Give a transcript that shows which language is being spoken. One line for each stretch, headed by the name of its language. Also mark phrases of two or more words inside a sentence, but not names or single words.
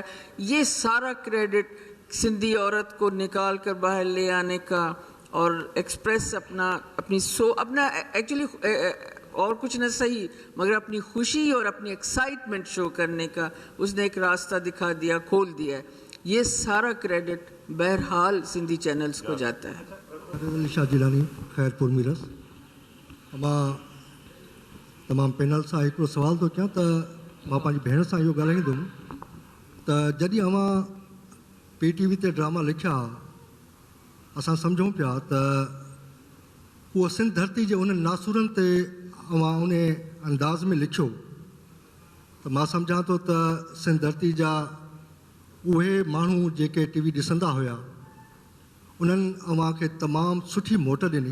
Urdu: یہ سارا کریڈٹ سندھی عورت کو نکال کر باہر لے آنے کا اور ایکسپریس اپنا ایکچولی اور کچھ نہ صحیح مگر اپنی خوشی اور اپنی
English: excitement show
Urdu: کرنے کا اس نے ایک راستہ دکھا دیا, کھول دیا ہے. یہ سارا کریڈٹ بہرحال سندھی چینلز کو جاتا ہے. علی شاہ جیلانی خیر پور میرس.
Sindhi: मां तमामु पैनल सां हिकिड़ो सवाल थो कयां त मां पंहिंजी भेण सां इहो ॻाल्हाईंदुमि त जॾहिं अवां PTV ते ड्रामा लिखिया असां सम्झूं पिया त उहो सिंध धरती जे उन नासूरनि ते अवां उन अंदाज़ में लिखियो त मां सम्झां थो त सिंध धरती जा उहे माण्हू जेके TV ॾिसंदा हुया उन्हनि अवां खे तमामु सुठी मोट ॾिनी.